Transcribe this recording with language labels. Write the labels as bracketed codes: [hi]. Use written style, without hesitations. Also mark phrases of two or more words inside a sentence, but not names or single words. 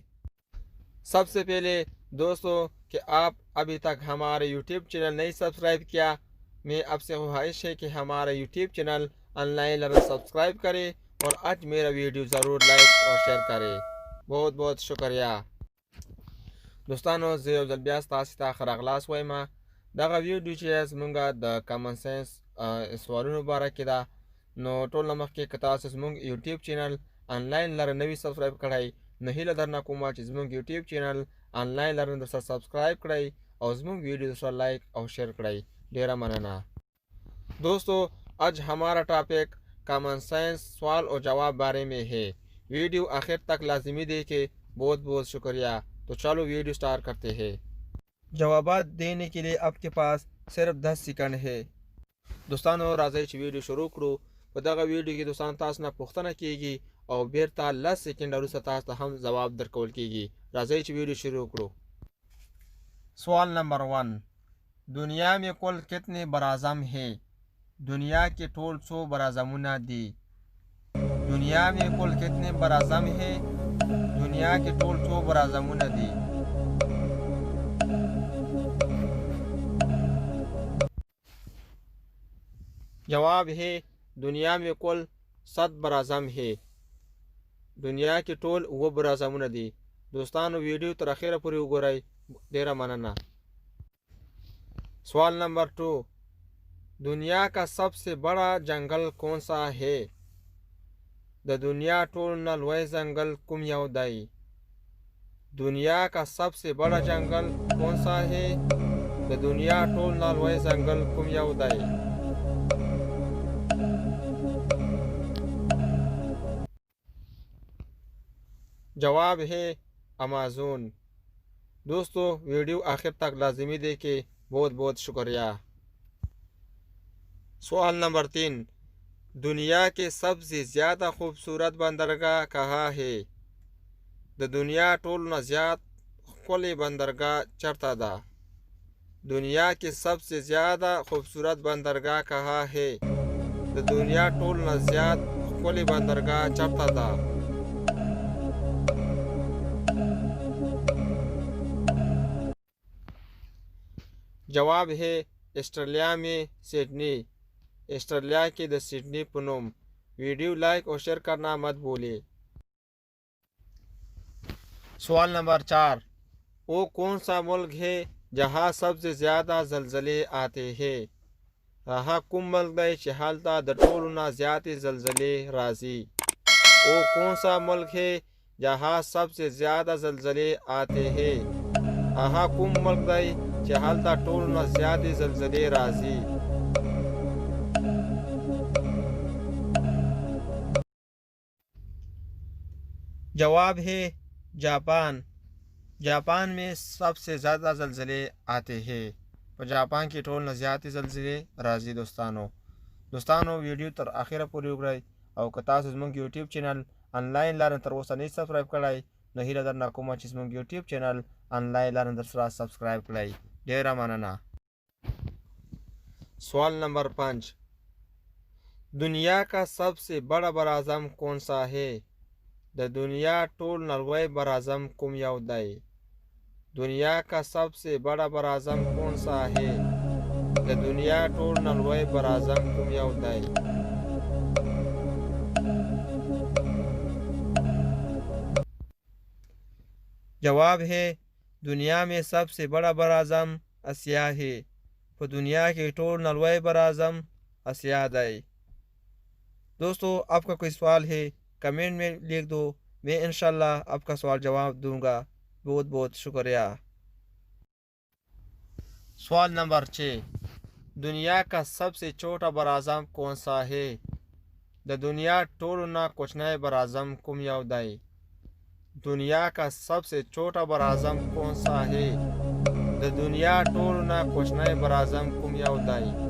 [ur] سب سے پہلے دوستوں، کہ آپ ابھی تک ہمارے یوٹیوب چینل نہیں سبسکرائب کیا، میں آپ سے خواہش ہے کہ ہمارا یوٹیوب چینل آنلائن لرن سبسکرائب کریں اور آج میرا ویڈیو ضرور لائک اور شیئر کریں. बहुत बहुत शुक्रिया دوستانو. [ps] زه یو ځل بیا ستاسو ته ښه راغلاست وایم. دغه ویډیو چې زمونږ د کامن ساینس سوالونو باره کې ده، نو ټول نه مخکې که تاسو زمونږ یوټیوب چینل آنلاین لرن نوي سبسکرایب کړئ، نو هیله درنه کومه چې زمونږ یوټیوب چینل آنلاین لرن درسره سبسکرایب کړئ او زمونږ ویډیو درسره لائک اور شیئر کړئ. ډیره مننه. [ur] دوستو، آج ہمارا ٹاپک کامن سائنس سوال اور جواب بارے میں ہے. ویڈیو آخر تک لازمی دیکھیں. بہت بہت شکریہ. تو چلو ویڈیو سٹارٹ کرتے ہیں. جوابات دینے کے لیے آپ کے پاس صرف 10 سیکنڈ ہے. [ps] دوستانو راځئ چې ویډیو شروع کړو. په دغه ویډیو کې دوستان تاسو نه پوښتنه کیږي او بیرته 10 سیکنډ وروسته تاسو ته هم ځواب درکول کیږي. راځئ چې ویډیو شروع کړو. [ur] سوال نمبر 1. دنیا میں کل کتنے براعظم ہیں؟ دنیا کے [ps] ټول څو براعظمونه دي؟ [ur] دنیا میں کل کتنے براعظم ہیں؟ دنیا کے [ps] ټول څو براعظمونه دي؟ [ur] جواب ہے دنیا میں کل 7 براعظم ہے. [ps] دنیا کې ټول 9 براعظمونه دي. دوستانو ویډیو تر اخره پورې وګورئ. ډیره مننه. [ur] سوال نمبر 2. دنیا کا سب سے بڑا جنگل کون سا ہے؟ [ps] د دنیا ټول نه لوی ځنګل کوم یو دی؟ [ur] دنیا کا سب سے بڑا جنگل کون سا ہے؟ [ps] د دنیا ټول نه لوی ځنګل کوم یو دی؟ [ur] جواب ہے امازون. دوستو ویڈیو آخر تک لازمی دیکھیں. بہت بہت شکریہ. سوال نمبر 3. دنیا کے سب سے زیادہ خوبصورت بندرگاہ کہاں ہے؟ [ps] د دنیا ټول نه زیات ښکلې بندرگاہ چرته ده؟ [ur] دنیا کے سب سے زیادہ خوبصورت بندرگاہ کہاں ہے؟ [ps] د دنیا ټول نه زیات ښکلې بندرگاہ چرته ده؟ [ur] جواب ہے آسٹریلیا میں سڈنی. [ps] آسٹریلیا کے د سڈنی په نوم. [ur] ویڈیو لائک اور شیئر کرنا مت بھولے. سوال نمبر 4. وہ کون سا ملک ہے جہاں سب سے زیادہ زلزلے آتے ہیں؟ [ps] هغه کوم ملک دی چې هلته د ټولو نه زیاتې زلزلې راځي؟ [ur] وہ کون سا ملک ہے جہاں سب سے زیادہ زلزلے آتے ہیں؟ [ps] هغه کوم ملک دی چې هلته ټولو نه زیاتې زلزلې راځي؟ [ur] جواب ہے جاپان. جاپان میں سب سے زیادہ زلزلے آتے ہیں. [ps] په جاپان کې ټول نه زیاتې زلزلې راځي. دوستانو ویډیو تر اخره پورې وګورئ او که تاسو زموږ یوټیوب چینل آنلاین لرن تر اوسه نه سبسکرایب کړئ، نو هیله درنه کومه چې زموږ یوټیوب چینل آنلاین لرن درسره سبسکرایب کړئ. ډیره مننه. [ur] سوال نمبر 5. دنیا کا سب سے بڑا براعظم کون سا ہے؟ [ps] د دنیا ټول نه لوی براعظم کوم یو دی؟ [ur] دنیا کا سب سے بڑا براعظم کون سا ہے؟ [ps] د دنیا ټول نه لوی براعظم کوم یو دی؟ [ur] جواب ہے دنیا میں سب سے بڑا براعظم اسیا ہے. [ps] په دنیا کې ټول نه لوی براعظم اسیا دی. [ur] دوستو آپ کا کوئی سوال ہے کمنٹ میں لکھ دو. میں انشاءاللہ آپ کا سوال جواب دوں گا. بہت بہت شکریہ. سوال نمبر 6. دنیا کا سب سے چھوٹا براعظم کون سا ہے؟ [ps] د دنیا ټولو نه کوچنی براعظم کوم یو دی؟ [ur] دنیا کا سب سے چھوٹا براعظم کون سا ہے؟ [ps] د دنیا ټولو نه کوچنی براعظم کوم یو دی؟